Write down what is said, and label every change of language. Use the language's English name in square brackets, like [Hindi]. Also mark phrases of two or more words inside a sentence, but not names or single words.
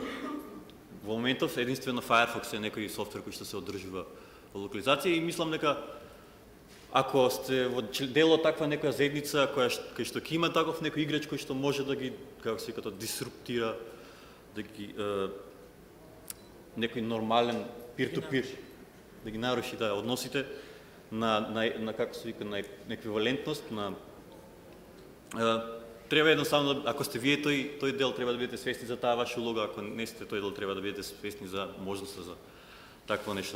[Macedonian] Во моментов единствено Firefox е некој софтвер кој што се одржува во локализација и мислам дека ако сте во дел од таква некоја заедница кој што ќе има таков некој играч кој што може да ги, како се вика, дисруптира, да ги некој нормален peer-to-peer, да ги наруши односите на како се вика, на еквивалентност, треба едноставно, ако сте вие тој дел, треба да бидете свесни за таа ваша улога, ако не сте тој дел, треба да бидете свесни за можноста за такво нешто.